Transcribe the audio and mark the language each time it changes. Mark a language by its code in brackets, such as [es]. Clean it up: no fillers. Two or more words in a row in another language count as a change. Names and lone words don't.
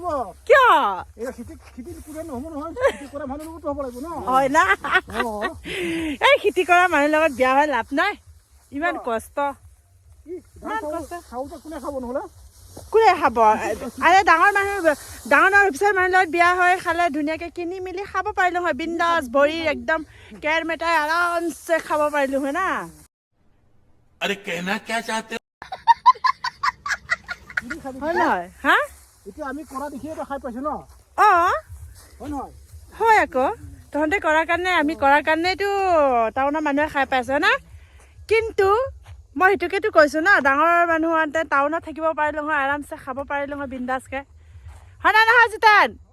[as] কিয় হয় না এই খেতি কৰা মানুহৰ লগত বিয়া হৈ লাভ নাই ইমান কষ্ট কোনে খাব আৰে ডাঙৰ অফিচাৰ মানুহৰ লগত বিয়া হৈ খালে ধুনীয়াকৈ কিনি মেলি খাব পাৰিলোঁ হয় বিন্দাছ ভৰি একদম কেৰ মেটাই আৰামছে খাব পাৰিলোঁ হয় না [hi] अरे कहना क्या चाहते हो [as] হয় নহয় হা এতিয়া আমি কৰা দেখিয়ে খাই পাইছো ন অঁ হয় নহয় হয় আকৌ তহঁতে কৰাৰ কাৰণে আমি কৰাৰ কাৰণেতো টাউনৰ মানুহে খাই পাইছে না কিন্তু মই সেইটোকেতো কৈছোঁ ন ডাঙৰ মানুহহঁতে টাউনত থাকিব পাৰিলোঁ হয় আৰামছে খাব পাৰিলোঁ হয় বিন্দাছকৈ হয় না নহয় জিতেন